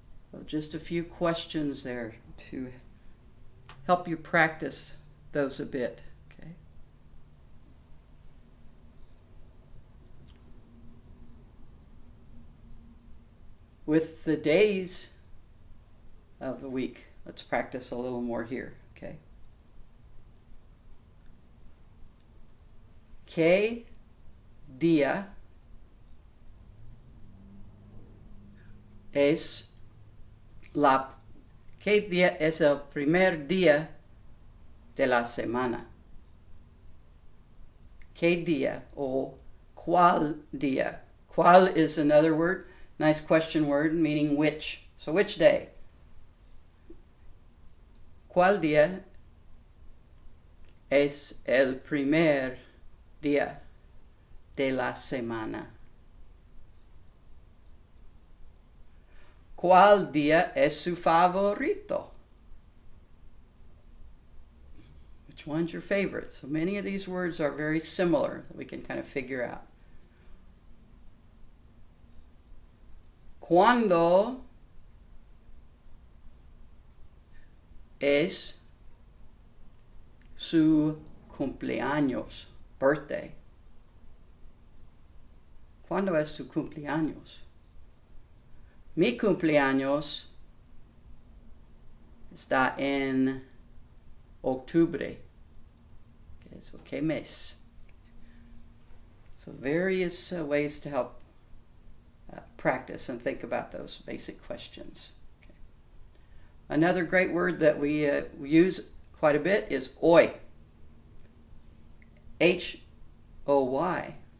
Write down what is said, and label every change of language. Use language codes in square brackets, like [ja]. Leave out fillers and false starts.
[en] So just a few questions there to help you practice those a bit. Okay. With the days of the week, let's practice a little more here. Okay. [es] ¿Qué día es ¿Qué día es el primer día de la semana? ¿Qué día o cuál día? [en] ¿Cuál is another word, nice question word meaning which. So which day? [es] ¿Cuál día es el primer día de la semana? ¿Cuál día es su favorito? [en] Which one's your favorite? So many of these words are very similar that we can kind of figure out. [es] ¿Cuándo es su cumpleaños? Birthday. ¿Cuándo es su cumpleaños? Mi cumpleaños está en octubre. Okay, so ¿qué mes? [en] So various ways to help practice and think about those basic questions. Okay. Another great word that we use quite a bit is hoy. H-O-Y.